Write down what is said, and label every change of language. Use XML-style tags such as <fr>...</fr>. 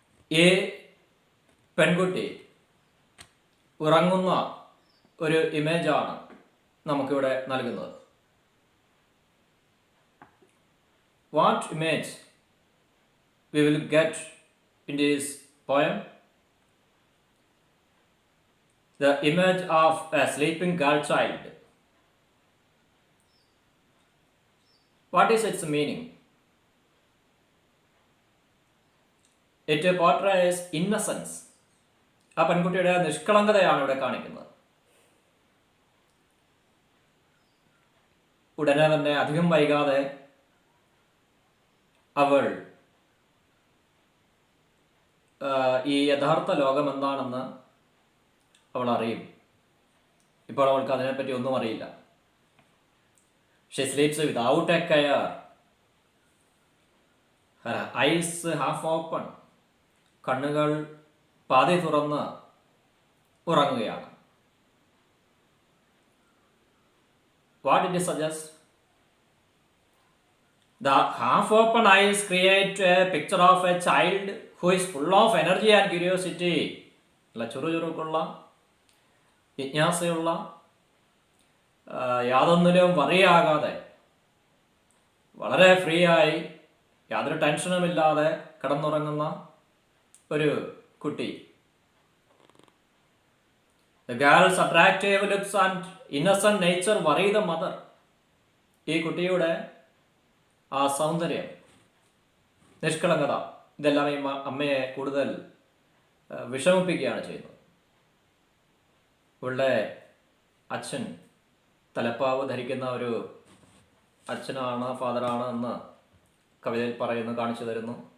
<ml>ഈ പെൺകുട്ടി ഉറങ്ങുന്ന ഒരു ഇമേജാണ് നമുക്കിവിടെ നൽകുന്നത്.</ml> <en>What image we will get in this poem? The image of a sleeping girl child. What is its meaning? It portrays innocence.</en> <ml>ആ പെൺകുട്ടിയുടെ നിഷ്കളങ്കതയാണ് ഇവിടെ കാണിക്കുന്നത്. ഉടനെ തന്നെ അധികം വൈകാതെ അവൾ ഈ യഥാർത്ഥ ലോകം എന്താണെന്ന് അവൾ അറിയും. ഇപ്പോൾ അവൾക്ക് അതിനെപ്പറ്റി ഒന്നും അറിയില്ല.</ml> <en>She sleeps without a care. Her eyes half open.</en> <ml>കണ്ണുകൾ പാതി തുറന്ന് ഉറങ്ങുകയാണ്.</ml> <en>What did it suggest? The half-open eyes create a picture of a child who is full of energy and curiosity.</en> <ml>ചുറുചുറുക്കുള്ള, ജിജ്ഞാസയുള്ള, യാതൊന്നിലും വറിയാകാതെ വളരെ ഫ്രീ ആയി യാതൊരു ടെൻഷനുമില്ലാതെ കിടന്നുറങ്ങുന്ന ഒരു കുട്ടി.</ml> <en>The girl's attractive looks and innocent nature worry the mother.</en> <ml>ഈ കുട്ടിയുടെ ആ സൗന്ദര്യം, നിഷ്കളങ്കത, ഇതെല്ലാം ഈ അമ്മയെ കൂടുതൽ വിഷമിപ്പിക്കുകയാണ് ചെയ്യുന്നത്. ഇവളുടെ അച്ഛൻ തലപ്പാവ് ധരിക്കുന്ന ഒരു അച്ഛനാണ്, ഫാദറാണ് എന്ന് കവിതയിൽ പറയുന്നു, കാണിച്ചു തരുന്നു.</ml>